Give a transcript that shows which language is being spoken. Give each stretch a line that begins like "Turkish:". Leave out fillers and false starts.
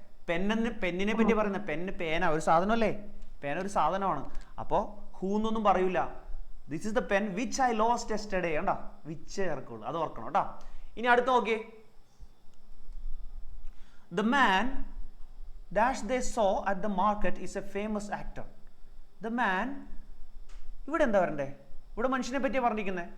Malayalam: പെന്നിനെ പറ്റി പറയുന്ന പെന്ന്, പേന ഒരു സാധനം അല്ലേ. പേന ഒരു സാധനമാണ്. അപ്പോൾ ഹൂ എന്നൊന്നും പറയൂല.
English: This is the pen which I lost yesterday.
Malayalam: കണ്ടോ, വിച്ച് ഇറക്കുള്ളൂ, അത് ഓർക്കണം കേട്ടോ. ഇനി അടുത്ത് നോക്കിയേ.
English: The man dash they saw at the market is a famous actor.
Malayalam: The man, ഇവിടെ എന്താ വരണ്ടേ? ഇവിടെ മനുഷ്യനെ പറ്റിയാണ് പറഞ്ഞിരിക്കുന്നത്.